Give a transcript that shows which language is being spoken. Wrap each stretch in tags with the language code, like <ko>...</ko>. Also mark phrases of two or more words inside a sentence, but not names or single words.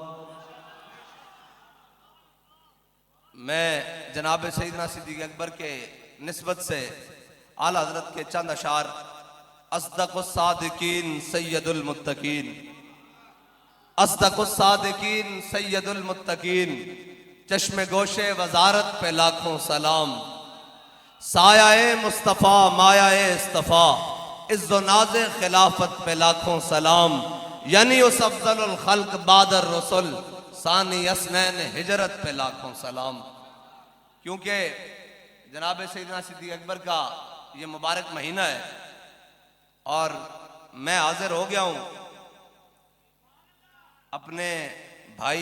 <ur>میں جناب سیدنا صدیق اکبر کے نسبت سے اعلیٰ حضرت کے چند اشعار،</ur> <ar>اصدق الصادقین سید المتقین، اصدق الصادقین سید المتقین،</ar> <ur>چشم گوش وزارت پہ لاکھوں سلام، سایہ مصطفیٰ مایہ اصطفیٰ، عز و ناز خلافت پہ لاکھوں سلام، یعنی اس</ur> <ar>افضل الخلق بعد الرسل،</ar> <ur>ثانی اسنین ہجرت پہ لاکھوں سلام۔ کیونکہ جناب سیدنا صدیق اکبر کا یہ مبارک مہینہ ہے اور میں حاضر ہو گیا ہوں اپنے بھائی،</ur>